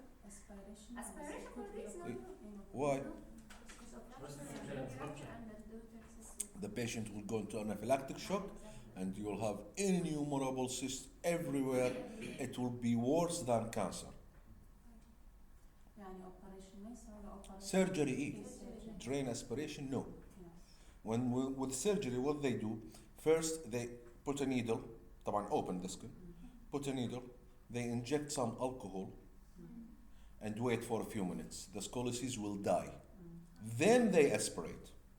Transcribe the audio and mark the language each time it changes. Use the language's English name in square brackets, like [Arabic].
[English] Aspiration. Aspiration for this? No, no. Why? Because of rupture and the daughter's The patient will go into anaphylactic shock and you'll have innumerable cysts everywhere. It will be worse than cancer. [Arabic] يعني operation ما يسوي operation. [English] Surgery إيه. Surgery. Drain aspiration, no. Yes. With surgery, what they do, first they put a needle, طبعا open the skin, put a needle, they inject some alcohol and wait for a few minutes. The scoliosis will die. Then they aspirate.